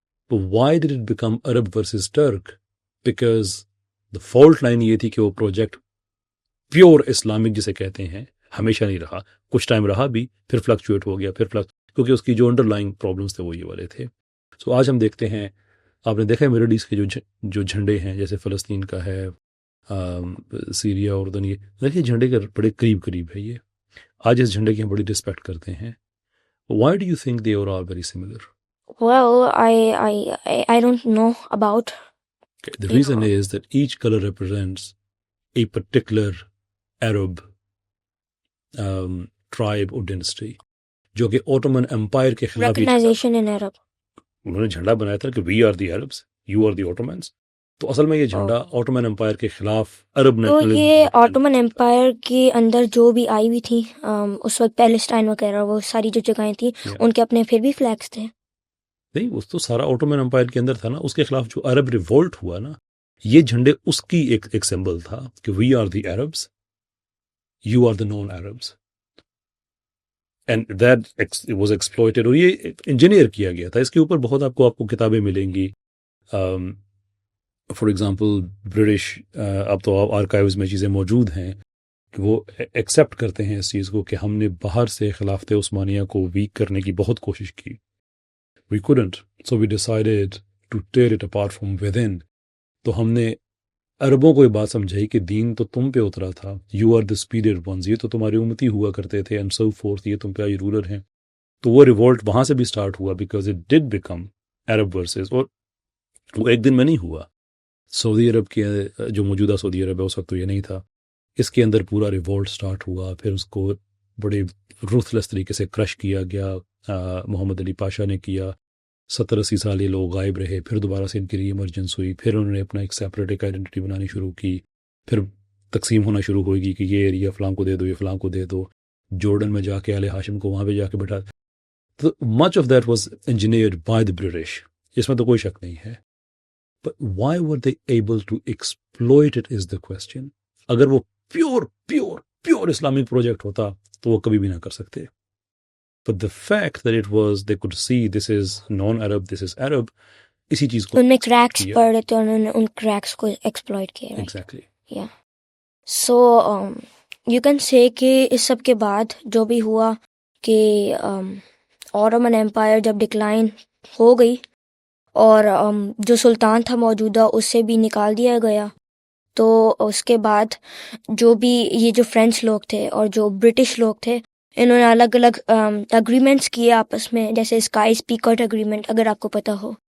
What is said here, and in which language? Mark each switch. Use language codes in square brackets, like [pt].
[ur] تو [en] Why did it become Arab versus Turk? Because the fault line [ur] یہ تھی کہ وہ پروجیکٹ پیور اسلامک جسے کہتے ہیں ہمیشہ نہیں رہا، کچھ ٹائم رہا بھی، پھر فلکچویٹ ہو گیا، کیونکہ اس کی جو انڈر لائنگ پرابلمس تھے وہ یہ والے تھے. سو آج ہم دیکھتے ہیں، آپ نے دیکھا ہے مڈل ایسٹ کے جو جھنڈے ہیں، جیسے فلسطین کا ہے، سیریا، اردن، یہ دیکھیے جھنڈے کے بڑے قریب ہے. یہ آج اس جھنڈے کی ہم بڑی رسپیکٹ کرتے ہیں. [en] Why do you think they are all very similar? Well, I don't know about. Okay, the reason is that each color represents a particular Arab tribe or dynasty, [ur] جو کہ Ottoman Empire کے خلاف [en] Recognition in Arab. [ur] انہوں نے جھنڈا بنایا تھا کہ [en] we are the Arabs, you are the Ottomans. [ur] تو اصل میں یہ جھنڈا Ottoman Empire کے خلاف عرب نیشنلزم. تو یہ Ottoman Empire کے اندر جو بھی آئی ہوئی تھی اس وقت پیلسٹائن وغیرہ، وہ ساری جو جگہیں تھیں ان کے اپنے پھر بھی فلیگس تھے. نہیں، اس تو سارا Ottoman Empire کے اندر تھا نا. اس کے خلاف جو عرب ریولٹ ہوا نا، یہ جھنڈے اس کی ایک سمبل تھا کہ [en] we are the Arabs, you are the non-Arabs. And that was exploited. [ur] اور یہ انجینئر کیا گیا تھا. اس کے اوپر بہت آپ کو کتابیں ملیں گی. فار ایگزامپل برٹش، اب تو آرکائیوز میں چیزیں موجود ہیں کہ وہ ایکسیپٹ کرتے ہیں اس چیز کو کہ ہم نے باہر سے خلافت عثمانیہ کو ویک کرنے کی بہت کوشش کی. [en] We couldn't, so we decided to tear it apart from within. [ur] تو ہم نے عربوں کو یہ بات سمجھائی کہ دین تو تم پہ اترا تھا، [en] you are the superior ones، [ur] یہ تو تمہارے امتی ہوا کرتے تھے، [en] and so forth، [ur] یہ تم پہ آج رولر ہیں. تو وہ ریولٹ وہاں سے بھی سٹارٹ ہوا [en] because it did become Arab versus، [ur] اور وہ ایک دن میں نہیں ہوا. سعودی عرب کے جو موجودہ سعودی عرب ہے اس وقت تو یہ نہیں تھا، اس کے اندر پورا ریولٹ سٹارٹ ہوا، پھر اس کو بڑے رuthless طریقے سے کرش کیا گیا. محمد علی پاشا نے کیا، 70-80 سال یہ لوگ غائب رہے، پھر دوبارہ سے ان کی ری ایمرجنس ہوئی، پھر انہوں نے اپنا ایک سیپریٹ ایک آئیڈینٹی بنانی شروع کی، پھر تقسیم ہونا شروع ہوئے کہ یہ ایریا فلاں کو دے دو، یہ فلاں کو دے دو. جورڈن میں جا کے آل ہاشم کو وہاں پہ جا کے بیٹھا. تو [en] much of that was engineered by the British, [ur] اس میں تو کوئی شک نہیں ہے. [en] But why were they able to exploit it is the question. [ur] اگر وہ پیور اسلامک پروجیکٹ ہوتا تو وہ کبھی بھی نہ کر سکتے. [en] But the fact that it was, they could see this is non-Arab, this is Arab، [ur] اسی چیز کو ان میں کریکس پڑ رہے تھے، انہوں نے ان کریکس کو ایکسپلوئٹ کیا. [en] Exactly. Yeah. So you can say [ur] کہ اس سب کے بعد جو بھی ہوا کہ Ottoman Empire جب ڈکلائن ہو گئی اور جو سلطان تھا موجودہ اس سے بھی نکال دیا گیا، تو اس کے بعد جو بھی یہ جو فرینچ لوگ تھے اور جو برٹش لوگ تھے، انہوں نے الگ الگ اگریمنٹس کیے آپس میں، جیسے اسکائی اسپیکرٹ اگریمنٹ اگر آپ کو پتہ ہو.